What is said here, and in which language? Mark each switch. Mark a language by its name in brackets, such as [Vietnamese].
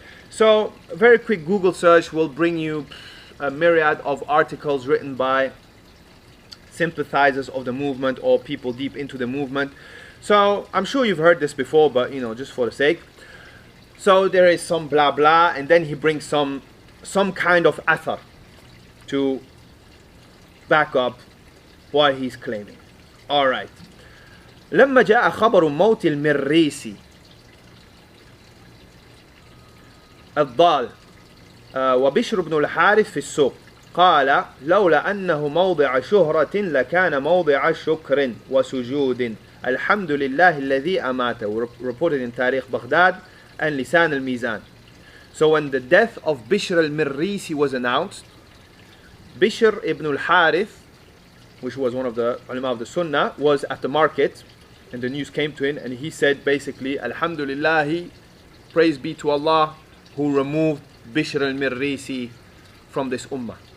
[English] So a very quick Google search will bring you a myriad of articles written by sympathizers of the movement or people deep into the movement. So I'm sure you've heard this before, but just for the sake. So there is some blah blah, and then he brings some some kind of athar to back up what he's claiming. Alright. [Arabic] لما جاء خبر موت المريسي الضال وبشر بن الحارث في السوق قال لولا أنه موضع شهرة لكان موضع شكر وسجود الحمد لله الذي أماته. [English] Reported in Tarikh Baghdad and Lisan al-Mizan. So when the death of Bishr al-Mirrisi was announced, Bishr ibn al-Harith, which was one of the ulama of the Sunnah, was at the market and the news came to him and he said basically, Alhamdulillah, praise be to Allah who removed Bishr al-Mirrisi from this ummah.